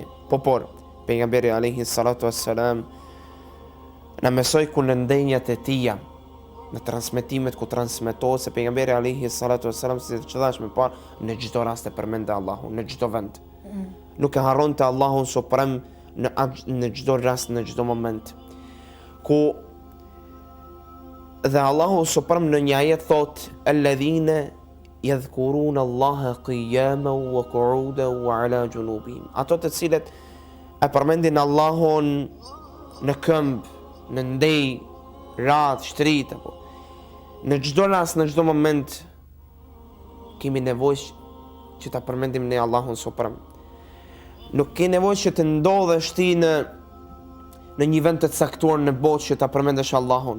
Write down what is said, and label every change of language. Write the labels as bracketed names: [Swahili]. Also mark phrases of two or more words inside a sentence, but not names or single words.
[Albanian] Por pejgamberi [Arabic] عليه الصلاة والسلام [Albanian] na mësoi ku në ndenjat e tija, në transmetimet ku transmetohet, se pejgamberi [Arabic] عليه الصلاة والسلام, [Albanian] si që thash më parë, në çdo rast e përmendte Allahun, në çdo vend. Nuk e harronte Allahun Suprem në çdo rast, në çdo moment. Ku dhe Allahu Suprem në një ajet thot, [Arabic] الذين يذكرون الله قياما وقعودا وعلى جنوبهم. [Albanian] Ato të cilët e përmendin Allahun në këmbë, në ndej, ratë, shtrit, apo në çdo rast, në çdo moment kemi nevojë që ta përmendim ne Allahun suprem. Nuk ke nevojë që të ndodhesh ti në një vend të caktuar në botë që ta përmendesh Allahun.